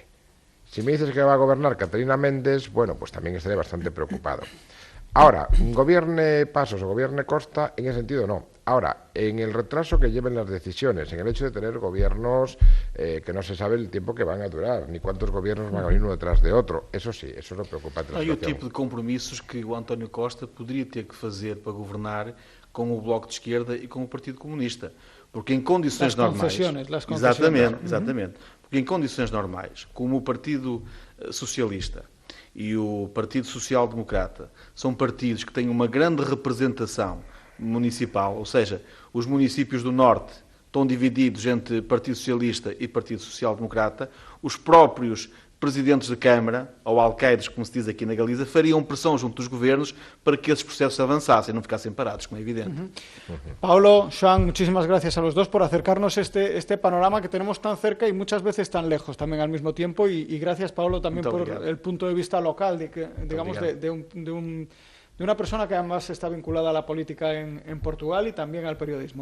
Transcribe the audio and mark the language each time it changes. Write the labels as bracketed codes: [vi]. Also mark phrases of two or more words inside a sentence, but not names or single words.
[es] Si me dices que va a gobernar Caterina Méndez, bueno, pues también estaría bastante preocupado. Ahora, gobierne Pasos o gobierne Costa, en ese sentido no. Ahora, en el retraso que lleven las decisiones, en el hecho de tener gobiernos que no se sabe el tiempo que van a durar, ni cuántos gobiernos van a venir uno detrás de otro, eso sí, eso [pt] é preocupante. E o tipo de compromissos que o António Costa poderia ter que fazer para governar com o Bloco de Esquerda e com o Partido Comunista. Porque em condições normais... [es] Las concesiones. [pt] Exatamente. Porque em condições normais, como o Partido Socialista e o Partido Social Democrata são partidos que têm uma grande representação municipal, ou seja, os municípios do Norte estão divididos entre Partido Socialista e Partido Social Democrata, os próprios presidentes de Câmara, ou alcaides, como se diz aqui na Galiza, fariam pressão junto dos governos para que esses processos avançassem, não ficassem parados, como é evidente. [es] Paulo, Joan, muchísimas gracias a los dos por acercarnos este panorama que tenemos tan cerca y muchas veces tan lejos también al mismo tiempo. Y gracias, Paulo, también por el punto de vista local, de una persona que además está vinculada a la política en Portugal y también al periodismo.